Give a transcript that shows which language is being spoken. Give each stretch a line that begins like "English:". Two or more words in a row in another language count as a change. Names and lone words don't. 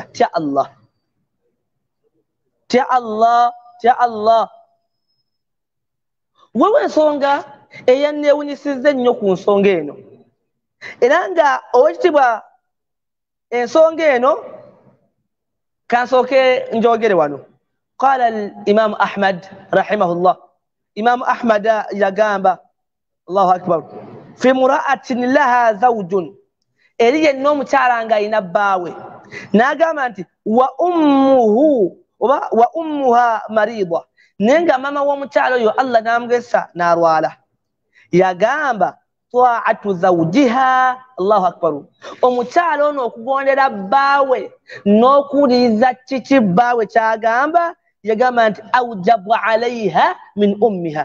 Ganda: Tya Allah, tya Allah, tya Allah. Wewe ensonga eyanneewunyisizza ennyo ku nsonga eno, era nga owekitibwa ensonga eno kansooke njogere wano.
Arabic: قال الإمام أحمد رحمه الله,
Ganda: Imam Ahmad yagamba,
Arabic: الله أكبر, في امرأة لها زوج,
Ganda: eri yenna omukyala ng'alina bbaawe, n'agamba nti
Arabic: وأمها مريضة,
Ganda: naye nga mama w'omukyala oyo Allah n'amugesa n'alwala. Yagamba
Arabic: طاعة زوجها, الله أكبر,
Ganda: omukyala ono okugondera bbaawe n'okuwuliriza kiki bbaawe kyagamba, yagamba nti
Arabic: أوجب عليها من أمها.